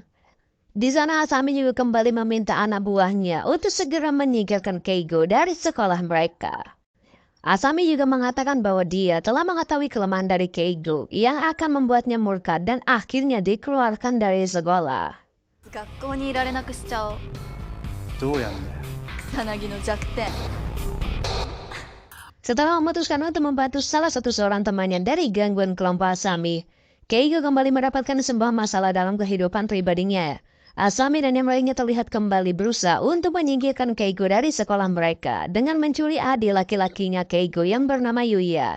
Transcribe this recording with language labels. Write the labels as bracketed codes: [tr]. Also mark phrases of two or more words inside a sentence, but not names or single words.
[id] Di sana Asami juga kembali meminta anak buahnya untuk segera menyingkirkan Keigo dari sekolah mereka. Asami juga mengatakan bahwa dia telah mengetahui kelemahan dari Keigo yang akan membuatnya murka dan akhirnya dikeluarkan dari sekolah. [ja] 学校にいられなくしちゃおう。どうやんだよ。草薙の弱点。 [id] Setelah memutuskan untuk membantu salah satu seorang temannya dari gangguan kelompok Asami, Keigo kembali mendapatkan sebuah masalah dalam kehidupan pribadinya. Asami dan yang lainnya terlihat kembali berusaha untuk menyingkirkan Keigo dari sekolah mereka dengan mencuri adik laki-lakinya Keigo yang bernama Yuya.